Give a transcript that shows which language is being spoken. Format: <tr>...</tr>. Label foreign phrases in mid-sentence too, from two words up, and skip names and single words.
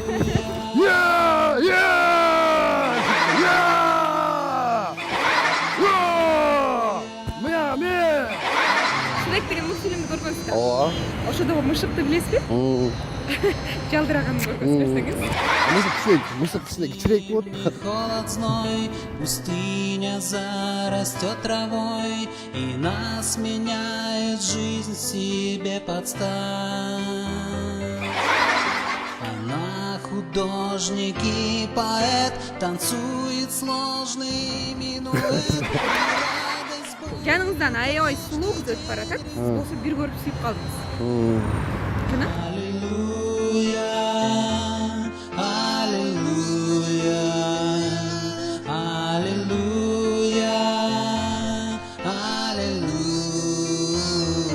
<ky>Шрек деген мультфильмди көргөнсүзбү? Ооба. Ошодогу мышыкты билесизби? Жалдыраганын көргөнсүз берсеңиз. Мышык кичине кичирээк болот.</ky> <ru>Холод, зной, пустыня зарастет травой, и нас меняет жизнь себе подстать. Она художник и поэт, танцует сложный минуэт.</ru> <ky>Жаныңыздан аябай сулуу кыз өтүп баратат. Сиз болсо бир көрүп сүйүп калдыңыз. Жана?</ky> <ru>Аллилуйя, аллилуйя, аллилуйя, аллилуйя.</ru>